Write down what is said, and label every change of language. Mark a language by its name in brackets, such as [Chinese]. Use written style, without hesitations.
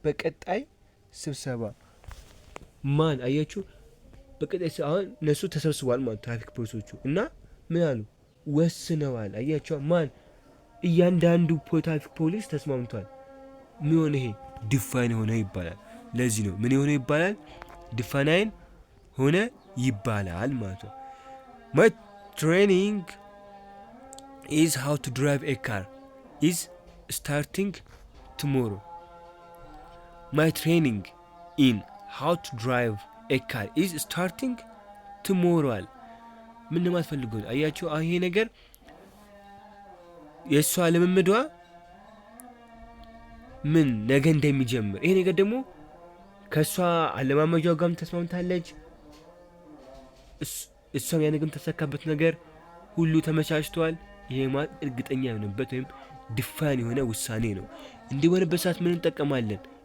[Amharic] በቀጣይ ስብሰባ ማን አያችሁ? በቀጣይ አሁን እነሱ ተሰብስቧል ማለት ትራፊክ ፖሊሶቹ እና ምን አሉ? ወስነዋል። አያችሁ? ማን? እያንዳንዱ ትራፊክ ፖሊስ ተስማምቷል። ምን ሆነ? ይሄ ዲፋይን ሆነ ይባላል። ለዚህ ነው ምን ሆነ ይባላል? ዲፋይን ሆነ ይባላል ማለት ነው። [English] my training is how to drive a car is starting tomorrow. my training in how to drive a car is starting tomorrow. [Amharic] ምን ማለት ፈልጎ? አያችሁ ይሄ ነገር የሷ ልምምዷ ምን ነገ እንደሚጀምር፣ ይሄ ነገር ደግሞ ከሷ አለማመጃው ጋርም ተስማምታለች። እሷም ያንንም ተሰካበት ነገር ሁሉ ተመቻችቷል። ይሄ ማለት እርግጠኛ የሆነበት ወይም ዲፋይን የሆነ ውሳኔ ነው። እንዲሆንበት ሰዓት ምን እንጠቀማለን?